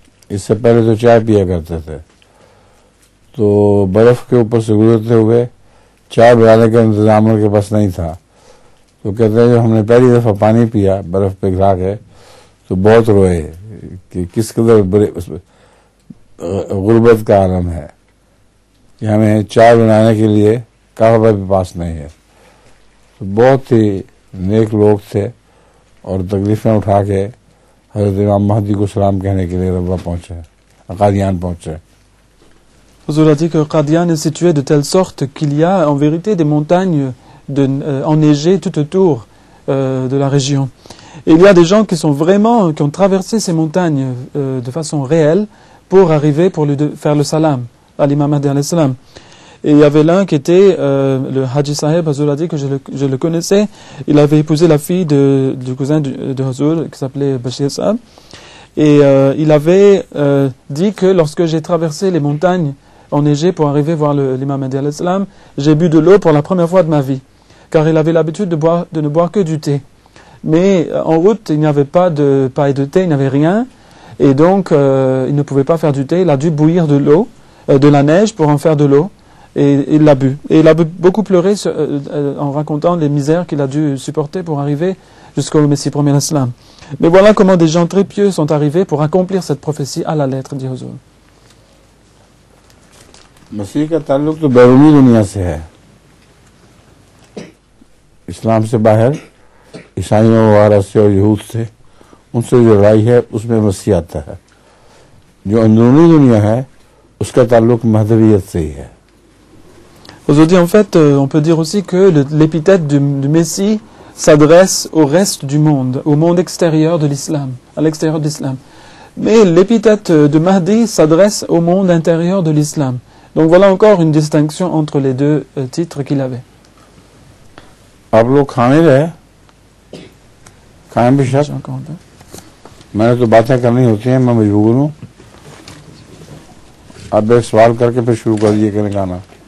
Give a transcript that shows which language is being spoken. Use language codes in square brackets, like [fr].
[hi] इससे पहले तो चाय पिया करते थे। तो बर्फ़ के ऊपर से गुजरते हुए चाय बनाने का इंतज़ाम उनके पास नहीं था, तो कहते हैं जब हमने पहली दफ़ा पानी पिया बर्फ़ पे गिरा के तो बहुत रोए कि किस कदर गुर्बत का आलम है कि हमें चाय बनाने के लिए कहवा भी पास नहीं है। तो बहुत ही नेक लोग थे और तकलीफें उठा के हजरत इमाम महदी को सलाम कहने के लिए रब्बा पहुंचे, कादियान पहुंचे। [fr] Huzur a dit que Qadian est situé de telle sorte qu'il y a en vérité des montagnes enneigées tout autour de la région. Et il y a des gens qui ont traversé ces montagnes de façon réelle pour arriver, pour lui faire le salam à l'imam Mahdi alayhi salam. Et il y avait l'un qui était le Haji Saheb. Huzur a dit que je le connaissais. Il avait épousé la fille du cousin de Huzur qui s'appelait Bashir Saab. Et il avait dit que lorsque j'ai traversé les montagnes enneigées pour arriver voir l'imam Mahdi alayhi salam, j'ai bu de l'eau pour la première fois de ma vie. Car il avait l'habitude de ne boire que du thé. Mais en route, il n'y avait pas de paille de thé, il n'y avait rien. Et donc, il ne pouvait pas faire du thé. Il a dû bouillir de l'eau, de la neige pour en faire de l'eau. Et il l'a bu. Et il a beaucoup pleuré en racontant les misères qu'il a dû supporter pour arriver jusqu'au Messie premier islam. Mais voilà comment des gens très pieux sont arrivés pour accomplir cette prophétie à la lettre, dit Huzur. [hi] मसीह का ताल्लुक तो बैरूनी दुनिया से है, इस्लाम से बाहर ईसाइयों वगैरह से और यहूद से, उनसे जो लड़ाई है उसमें मसीह आता है। जो अंदरूनी दुनिया है उसका ताल्लुक महदवियत से ही है। [fr] Aujourd'hui, en fait, on peut dire aussi que l'épithète du Messie s'adresse au reste du monde, au monde extérieur de l'islam, à l'extérieur de l'islam. Mais l'épithète de Mahdi s'adresse au monde intérieur de l'islam. Donc voilà encore une distinction entre les deux titres qu'il avait. [hi] आप लोग खाने रहे, खाएं भी शायद। मैंने तो बातें करनी होती हैं, मैं मजबूर हूँ। आप एक सवाल करके फिर शुरू कर दिए कहने का ना।